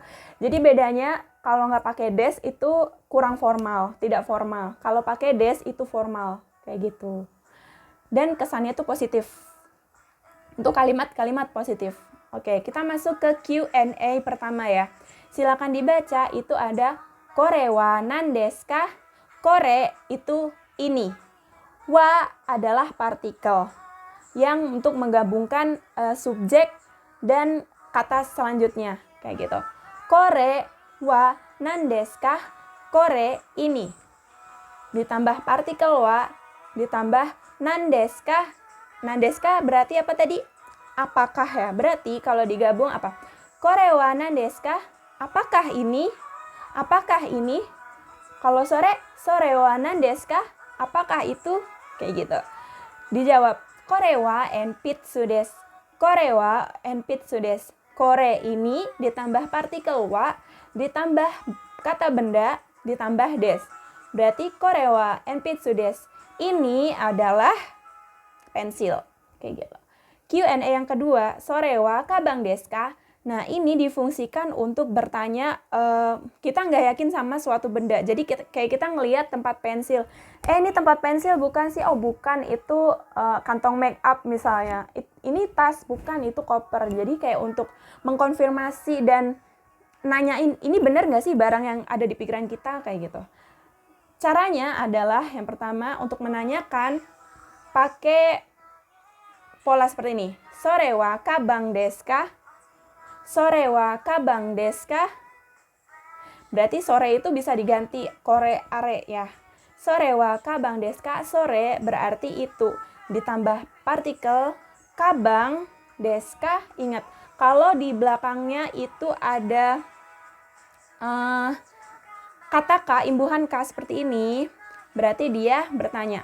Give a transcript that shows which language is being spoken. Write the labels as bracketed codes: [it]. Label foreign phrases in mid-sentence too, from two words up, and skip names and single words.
[id] Jadi bedanya kalau nggak pakai des itu kurang formal, tidak formal. Kalau pakai des itu formal, kayak gitu. Dan kesannya tuh positif. Untuk kalimat-kalimat positif. Oke, kita masuk ke Q&A pertama ya. Silakan dibaca, itu ada [ja] これは何ですか? [id] Kore itu ini. Wa adalah partikel yang untuk menggabungkan subjek dan kata selanjutnya, kayak gitu. [ja] これは何ですか？これ ini. [id] Ditambah partikel wa, ditambah [ja] 何ですか? 何ですか [id] berarti apa tadi? Apakah ya? Berarti kalau digabung apa? [ja] これは何ですか? [id] Apakah ini? Apakah ini? [ja] Kalau それ、それは何ですか? [id] Apakah itu? Kayak gitu. Dijawab, [ja] これは鉛筆です. これは鉛筆です. Kore ini ditambah partikel wa, ditambah kata benda, ditambah des. Berarti korewa enpitsu desu. [id] Ini adalah pensil. Kayak gitu. Q&A yang kedua, [ja] それはかばんですか? [id] Nah, ini difungsikan untuk bertanya, kita nggak yakin sama suatu benda. Jadi kayak kita ngelihat tempat pensil. Ini tempat pensil bukan sih? Oh, bukan, itu kantong make up misalnya. Ini tas, bukan, itu koper. Jadi kayak untuk mengkonfirmasi dan nanyain, ini bener nggak sih barang yang ada di pikiran kita, kayak gitu. Caranya adalah yang pertama untuk menanyakan pakai pola seperti ini. [ja] それはかばんですか？それはかばんですか? [id] Berarti sore itu bisa diganti [ja] これ あれ [id] ya. [ja] それはかばんですか？それ [id] berarti itu. Ditambah partikel [ja] かばんですか? [id] Ingat, kalau di belakangnya itu ada kata ka, imbuhan ka seperti ini, berarti dia bertanya.